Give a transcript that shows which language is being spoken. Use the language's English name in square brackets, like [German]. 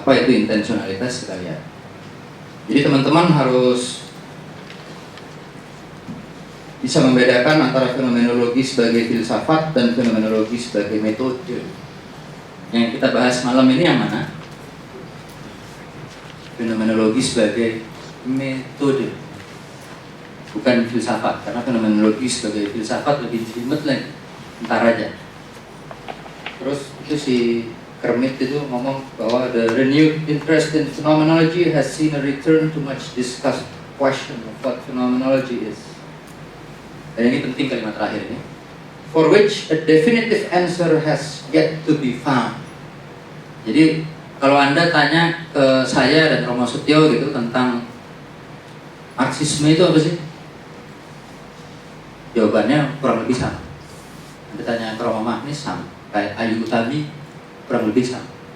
[Indonesian] Apa itu intensionalitas? Kita lihat. Jadi teman-teman harus bisa membedakan antara fenomenologi sebagai filsafat dan fenomenologi sebagai metode. Yang kita bahas malam ini yang mana? Fenomenologi sebagai metode, bukan filsafat. Karena fenomenologi sebagai filsafat lebih jelimet lagi. Ntar aja. Terus itu si Kermit itu ngomong bahwa [English] the renewed interest in phenomenology has seen a return to much discussed question of what phenomenology is. [Indonesian] Dan ini penting kalimat terakhir ini. [English] For which a definitive answer has yet to be found. [Indonesian] Jadi kalau Anda tanya ke saya dan Romo Setio gitu tentang Marxisme itu apa sih? Jawabannya kurang lebih sama. Anda tanya ke Romo Magnis sama, kayak Ayu Utami kurang lebih sama.